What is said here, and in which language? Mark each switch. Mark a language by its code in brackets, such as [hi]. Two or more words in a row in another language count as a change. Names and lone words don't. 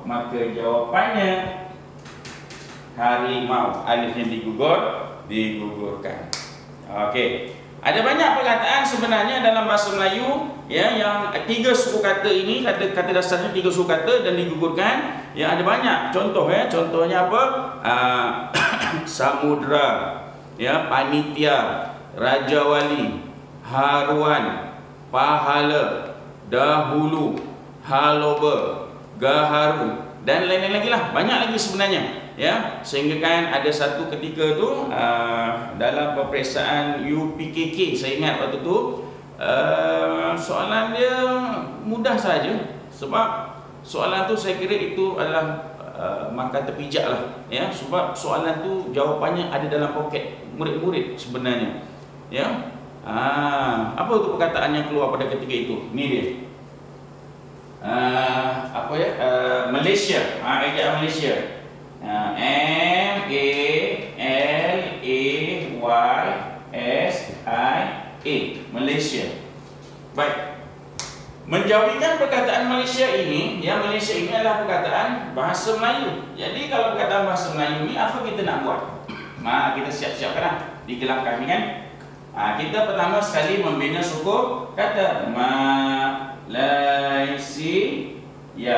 [ms] Maka jawapannya harimau. Alifnya digugurkan. Okey. Ada banyak perkataan sebenarnya dalam bahasa Melayu ya, yang 3 suku kata ini, kata dasarnya 3 suku kata dan digugurkan. Ya, ada banyak contoh ya. Contohnya apa? Samudra, ya, panitia, raja wali, haruan, pahala, dahulu, haloba, gaharu dan lain-lain lagi lah. Banyak lagi sebenarnya. Ya, sehingga kan ada satu ketika tu dalam peperiksaan UPKK, saya ingat waktu tu soalan dia mudah saja, sebab soalan tu saya kira itu adalah markah terpijak lah, ya, sebab soalan tu jawapannya ada dalam poket murid-murid sebenarnya, ya. Apa tu perkataan yang keluar pada ketika itu? Ni dia. Malaysia, ejaan Malaysia. M-A-L-A-Y-S-I-A, Malaysia. Baik. Menjauhikan perkataan Malaysia ini, ya, Malaysia ini adalah perkataan bahasa Melayu. Jadi kalau perkataan bahasa Melayu ni, apa kita nak buat? Kita siap-siapkanlah di langkah ni kan. Kita pertama sekali membina suku kata Malaysia.